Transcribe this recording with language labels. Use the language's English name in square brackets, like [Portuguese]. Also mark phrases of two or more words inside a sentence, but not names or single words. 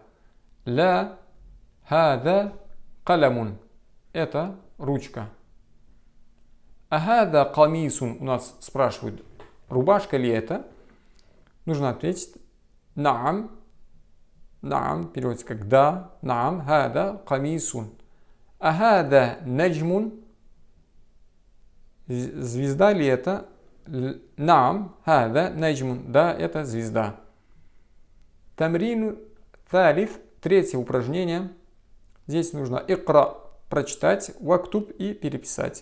[Arabic] لا هذا قلمٌ– [Russian] это ручка. [Arabic] «أهذا قميصٌ» [Russian] у нас спрашивают «Рубашка ли это?» Нужно ответить «Наам». «Наам» переводится как «да». [Arabic] «نعم هذا قميصٌ». «أهذا نجمٌ» [Russian] звезда ли это? [Arabic] «نعم هذا نجمٌ». [Russian] Да, это звезда. [Arabic] تمرين ثالث. [Russian] Третье упражнение. Здесь нужно икра прочитать, вактуб и переписать.